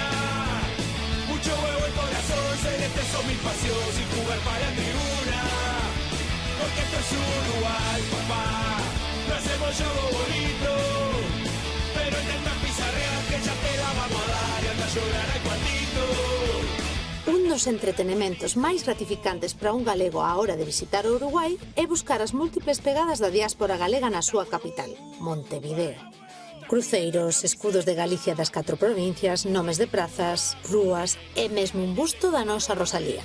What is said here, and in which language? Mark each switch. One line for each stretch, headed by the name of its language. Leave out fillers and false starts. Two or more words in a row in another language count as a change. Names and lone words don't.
Spanish: Mucho huevo el corazón, celeste son mi pasión, sin jugar para la tribuna. Porque esto es Uruguay, papá, no hacemos juego bonito, pero intenta pizarrear que ya te la vamos a dar y anda a llorar al cuartito.
Galician: Un dos entretenimentos máis gratificantes para un galego á hora de visitar o Uruguai é buscar as múltiples pegadas da diáspora galega na súa capital, Montevideo. Cruceiros, escudos de Galicia das 4 provincias, nomes de prazas, rúas e mesmo un busto da nosa Rosalía.